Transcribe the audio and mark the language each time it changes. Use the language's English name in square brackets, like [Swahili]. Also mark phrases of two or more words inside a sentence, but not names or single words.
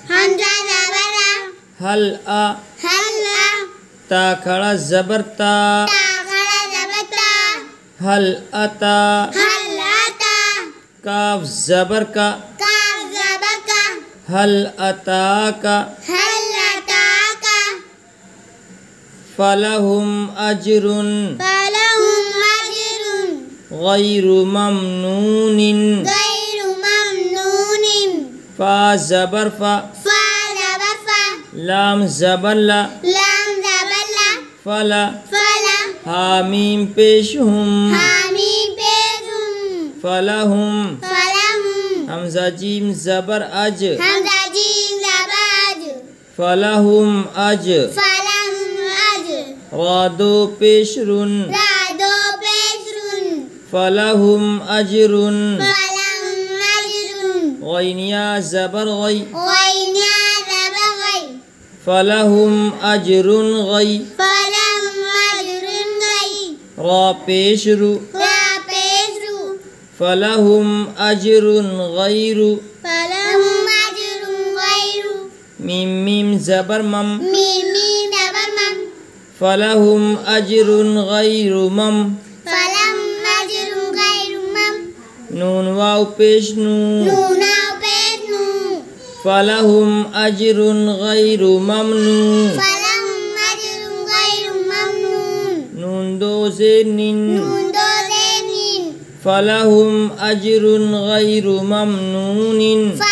[Urdu] حل آ۔ تا کھڑا زبر تا. حل اتا۔ کاف زبر کا. حل اتا کا. [Arabic] فلهم أجرٌ غيرُ ممنونٍ. [Urdu] فا زبر فا. لام زبر لا۔ فلا. ہا میم پیش ہُم۔ فلہم. ہمزہ جیم زبر اَج. [Arabic] فلهم أج. [Urdu] را دو پیش رُن. [Arabic] فلهم أجرٌ. [Urdu] غین یا زبر غَے. [Arabic] فلهم أجرٌ غَي. [Urdu] را پیش رُ. [Arabic] فلهم أجرٌ غيرُ. [Urdu] میم میم زبر مَم. [Arabic] فلهم أجرٌ غيرُ مم. [Urdu] نون واو پیش نُو. [Arabic] فلهم أجرٌ غيرُ ممنون. [Urdu] نون دو زیر نِن. [Arabic] فلهم أجرٌ غيرُ ممنونٍ.